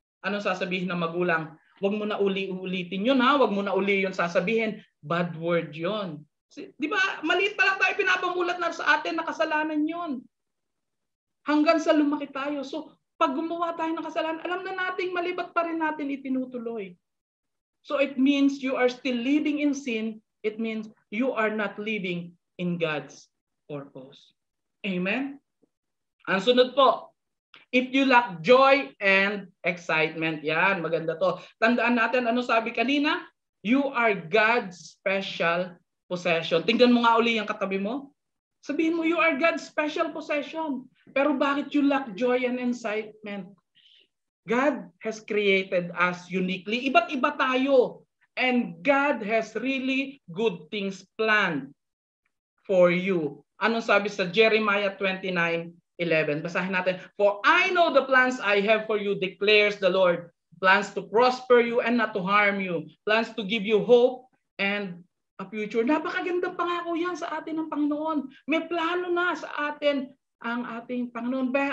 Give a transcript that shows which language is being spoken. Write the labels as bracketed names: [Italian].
[Filipino] Anong sasabihin ng magulang? Huwag mo na ulitin yun ha, huwag mo na uli yun sasabihin. Bad word yun. Di ba, maliit pa lang tayo, pinapamulat na sa atin na kasalanan yun. Hanggang sa lumaki tayo. So, pag gumawa tayo ng kasalanan, alam na nating malibat pa rin natin itinutuloy. [English] So it means you are still living in sin. It means you are not living in God's purpose. Amen? [Filipino] Ang sunod po, [English] if you lack joy and excitement. [Filipino] Yan, maganda to. Tandaan natin, ano sabi kanina? [English] You are God's special possession. [Filipino] Tingnan mo nga uli yung katabi mo. Sabihin mo, [English] you are God's special possession. [Filipino] Pero bakit [English] you lack joy and excitement? God has created us uniquely. [Filipino] Iba't iba tayo. [English] And God has really good things planned for you. [Filipino] Anong sabi sa Jeremiah 29:11? Basahin natin. [English] For I know the plans I have for you, declares the Lord. Plans to prosper you and not to harm you. Plans to give you hope and a future. [Filipino] Napakagandang pangako yan sa atin ng Panginoon. May plano na sa atin ang ating Panginoon.